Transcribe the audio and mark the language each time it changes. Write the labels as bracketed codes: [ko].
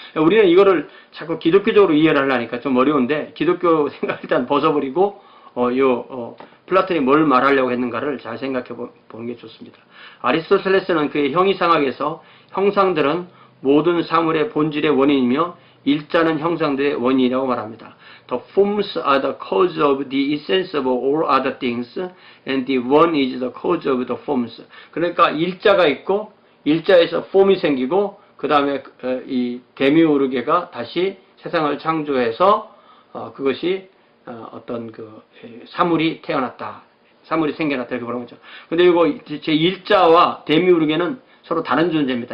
[ko] 우리는 이거를 자꾸 기독교적으로 이해를 하려니까 좀 어려운데 기독교 생각 일단 벗어버리고 플라톤이 뭘 말하려고 했는가를 잘 생각해 보는 게 좋습니다. 아리스토텔레스는 그의 형이상학에서 형상들은 모든 사물의 본질의 원인이며 일자는 형상들의 원인이라고 말합니다. [en] The forms are the cause of the essence of all other things, and the one is the cause of the forms. [ko] 그러니까 일자가 있고 일자에서 폼이 생기고 그 다음에 이 데미우르게가 다시 세상을 창조해서 그것이 어떤 그 사물이 태어났다. 사물이 생겨났다. 이렇게 보는 거죠. 근데 이거 제 일자와 데미우르게는 서로 다른 존재입니다.